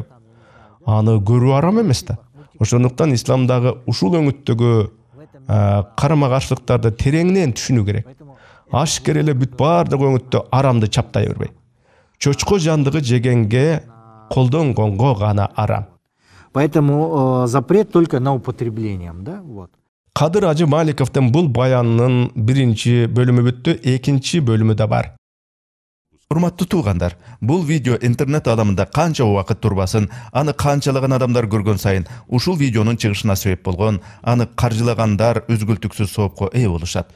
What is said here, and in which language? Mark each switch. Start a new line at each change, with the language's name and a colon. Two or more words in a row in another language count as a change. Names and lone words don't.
Kyrgyz: Аны көрүү арам эмес да. Ошондуктан исламдагы ушул өңүттөгү карама каршылыктарды тереңинен түшүнүү керек. Ашкер эле бүт баардык өңүттө арамды чаптай бербей. Чочко жандыгы жегенге колдонгонго гана арам.
Russian: Поэтому запрет только на употреблением, да? Вот.
Kyrgyz: Кадыр Ажы Маликовдун бул баянынын биринчи бөлүмү бүттү, экинчи бөлүмү да бар. Урматтуу туугандар, бул видео интернет аламында канча убакыт турбасын, аны канчалаган адамдар көргөн сайын ушул видеонун чыгышына себеп болгон, аны каржылагандар өзгүлтүксүз соопко ээ болушат.